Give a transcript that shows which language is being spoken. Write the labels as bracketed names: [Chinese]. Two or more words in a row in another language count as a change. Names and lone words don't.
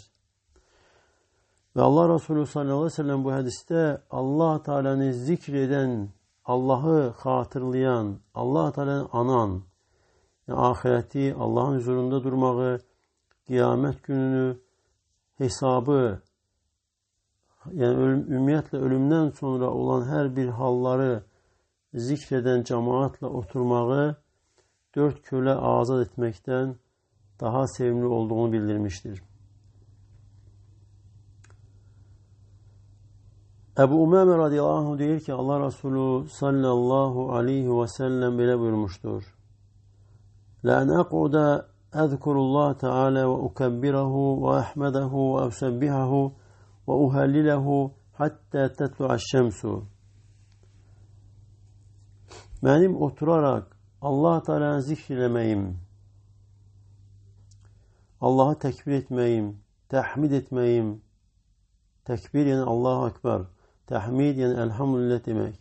[Turkish] Ve Allah Resulü [Arabic] صلى الله عليه وسلم [Turkish] bu hadiste Allah Teala'nı zikreden, Allah'ı hatırlayan, Allah Teala'nı anan, yani ahireti, Allah'ın huzurunda durmağı, kıyamet gününü, hesabı, yani ümumiyyətlə ölümden sonra olan her bir halları zikreden cemaatla oturmağı 4 köle azad etmekten daha sevimli olduğunu bildirmiştir. Ebu Umame [Arabic] رضي الله عنه [Turkish] diyor ki Allah Resulü [Arabic] صلى الله عليه وسلم [Turkish] böyle buyurmuştur. [Arabic] لأن أقعد أذكر الله تعالى وأكبره وأحمده وأسبحه وأهلله حتى تطلع الشمس. [Turkish] Benim oturarak Allah Teala'nı zikirlemeyim, Allah'ı tekbir etmeyim, tahmid etmeyim. Tekbir yani [Arabic] الله أكبر. [Turkish] Tahmid yani elhamdülillah demek.